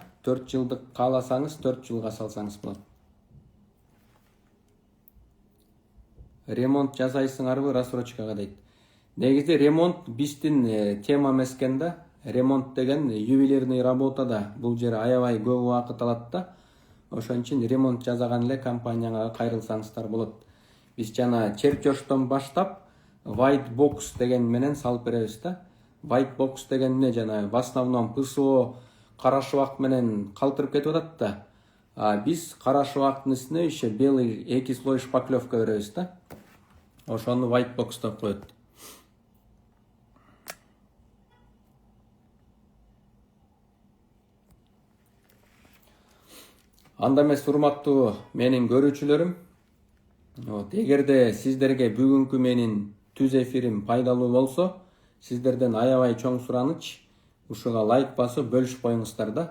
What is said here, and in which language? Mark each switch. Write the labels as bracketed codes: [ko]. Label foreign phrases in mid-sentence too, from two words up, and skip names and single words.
[ky] 4 жылдык кааласаңыз 4 жылга салсаңыз болот. Ремонт жасайсыңарбы рассрочкага дейт. Негизи ремонт биздин тема эмес экен да. Ремонт деген [ru] ювелирный работа [ky] да. Бул жер аябай көп убакыт алат да. Ошон үчүн ремонт жасаган эле компанияга кайрылсаңыздар болот. Биз жана чертеждон баштап [en] white box [ky] деген менен салып беребиз да. [en] White box [ky] деген эмне жана [ru] в основном [ky] ПСО кара шыбак менен калтырып кетип атат да. Биз кара шыбактын үстүнө [ru] еще белый 2 слой шпаклевка [ky] беребиз да. Ошону [en] white box [ky] деп коет. Анда эмес урматтуу менин көрүүчүлөрүм, эгерде сиздерге бүгүнкү менин түз эфирим пайдалуу болсо, сиздерден аябай чоң сураныч, ушуга лайк басып бөлүшүп коюңуздар да.